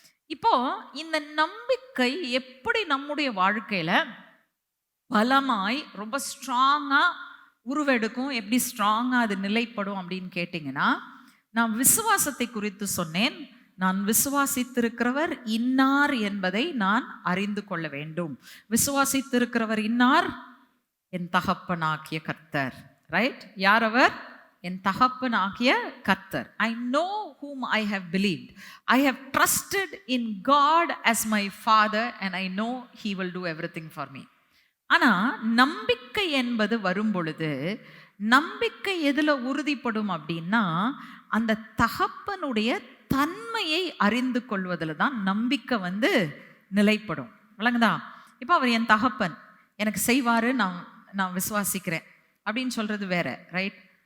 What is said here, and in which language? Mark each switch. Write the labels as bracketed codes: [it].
[ta] இப்போ இந்த நம்பிக்கை எப்படி நம்முடைய வாழ்க்கையில பலமாய் ரொம்ப ஸ்ட்ராங்கா உருவெடுக்கும், எப்படி ஸ்ட்ராங்கா அது நிலைப்படும் அப்படின்னு கேட்டிங்கன்னா, நான் விசுவாசத்தை குறித்து சொன்னேன். நான் விசுவாசித்திருக்கிறவர் இன்னார் என்பதை நான் அறிந்து கொள்ள வேண்டும். விசுவாசித்திருக்கிறவர் இன்னார், என் தகப்பனாகிய கர்த்தர். ரைட்? யார் அவர்? என் தகப்பனாகிய கர்த்தர். [en] I know whom I have believed. I have trusted in God as my father and I know he will do everything for me. [ta] ஆனா நம்பிக்கை என்பது வரும் பொழுது, நம்பிக்கை எதுல உறுதிப்படும் அப்படின்னா, அந்த தகப்பனுடைய தன்மையை அறிந்து கொள்வதில் தான் நம்பிக்கை நிலைப்படும். விளங்குதா? இப்போ அவர் என் தகப்பன், எனக்கு செய்வாரு, நான் விசுவாசிக்கிறேன் அப்படின்னு சொல்றது வேற, ரைட்?